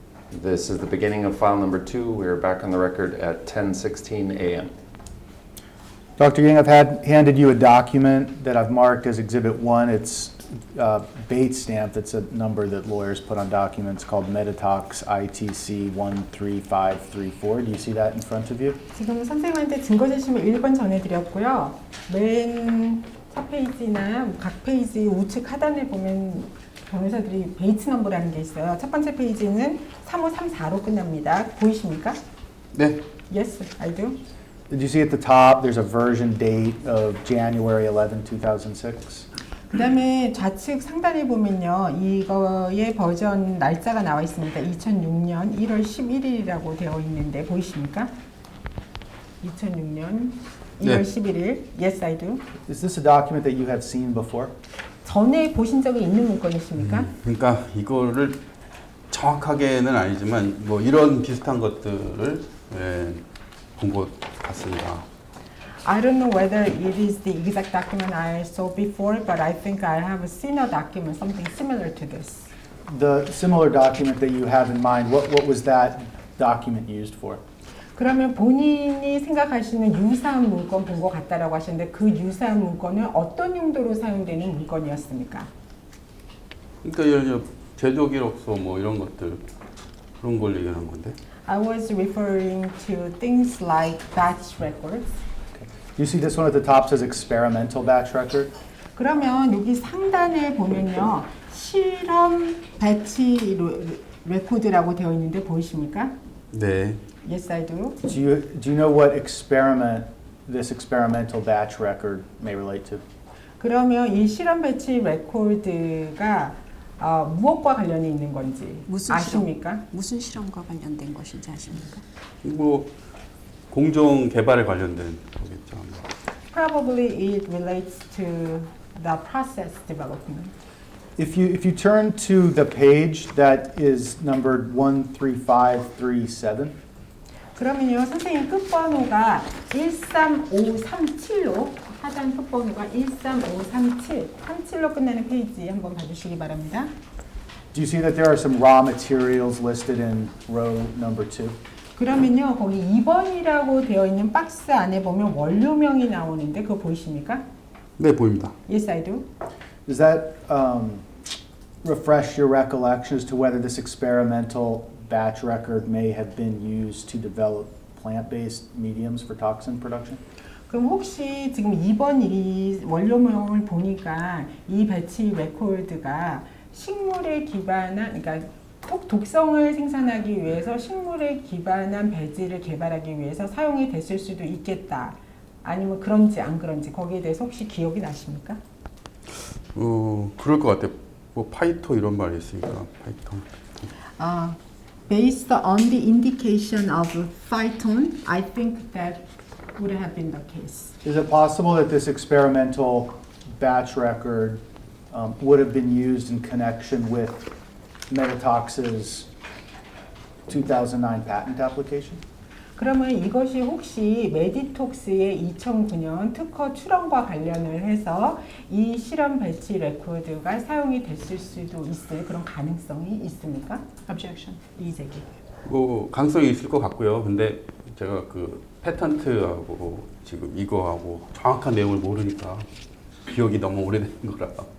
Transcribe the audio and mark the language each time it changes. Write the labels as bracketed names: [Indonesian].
[English] This is the beginning of file number 2. We are back on the record at 10:16 a.m. Dr. Yang, I've handed you a document that I've marked as Exhibit 1. It's Bates stamp. That's a number that lawyers put on documents called Meditox ITC 13534. Do you see that in front of you? [Korean] 지금 선생님한테 증거 제시문 1번 전해드렸고요. 맨 첫 페이지나 각 페이지 우측 하단에 보면 변호사들이 베이츠 넘버라는 게 있어요. 첫 번째 페이지는 3534로 끝납니다. 보이십니까? 네. [English] Yes, I do. Did you see at the top there's a version date of January 11, 2006? [Korean] 그 다음에 좌측 상단에 보면요. 이거의 버전 날짜가 나와 있습니다. 2006년 1월 11일이라고 되어 있는데 보이십니까? 2006년 1월 11일. [English] Yes, I do. Is this a document that you have seen before? [Korean] 전에 보신 적이 있는 문건이십니까? 그러니까 이거를 정확하게는 아니지만 뭐 이런 비슷한 것들을 본 것 같습니다. [English] I don't know whether it is the exact document I saw before, but I think I have seen a document, something similar to this. The similar document that you have in mind, what was that document used for? [Korean] 그러면 본인이 생각하시는 유사한 문건 본 것 같다라고 하셨는데 그 유사한 문건은 어떤 용도로 사용되는 문건이었습니까? 그러니까 예를 들어 제조기록서 뭐 이런 것들 그런 걸 얘기하는 건데. [English] I was referring to things like batch records. You see this one at the top says experimental batch record? [Korean] 그러면 여기 상단에 보면요. 실험 배치 레코드라고 되어 있는데 보이십니까? 네. [English] Yes, I do. Do you know what experiment this experimental batch record may relate to? [Korean] 그러면 이 실험 배치 레코드가 무엇과 관련이 있는 건지 아십니까? 무슨 실험과 관련된 것인지 아십니까? 뭐 공정 개발에 관련된 거겠죠. [English] Probably it relates to the process development. If you turn to the page that is numbered 13537, [Korean] 그러면요, 선생님 끝번호가 13537로 하단 끝번호가 13537, 37로 끝나는 페이지 한번 봐주시기 바랍니다. [English] do you see that there are some raw materials listed in row number 2? [Korean] 그러면요, 거기 2번이라고 되어 있는 박스 안에 보면 원료명이 나오는데 그거 보이십니까? 네, 보입니다. [English] Yes, I do. Does that refresh your recollection as to whether this experimental batch record may have been used to develop plant-based mediums for toxin production? [Korean] 그럼 혹시 지금 2번 이 원료명을 보니까 이 배치 레코드가 식물에 기반한, 그러니까 독성을 생산하기 위해서 식물에 기반한 배지를 개발하기 위해서 사용이 됐을 수도 있겠다. 아니면 그런지 안 그런지 거기에 대해서 혹시 기억이 나십니까? 그럴 것 같아요. 뭐 파이토 이런 말이 있으니까 파이토. [English] Based on the indication of phyton, I think that would have been the case. Is it possible that this experimental batch record would have been used in connection with Meditox's 2009 patent application? [Korean] 그러면 이것이 혹시 메디톡스의 2009년 특허 출원과 관련을 해서 이 실험 배치 레코드가 사용이 됐을 수도 있을 그런 가능성이 있습니까? [English] Objection. [Korean] 이의제기. 뭐 가능성이 있을 것 같고요. 근데 제가 그 패턴트하고 지금 이거하고 정확한 내용을 모르니까 기억이 너무 오래된 거라.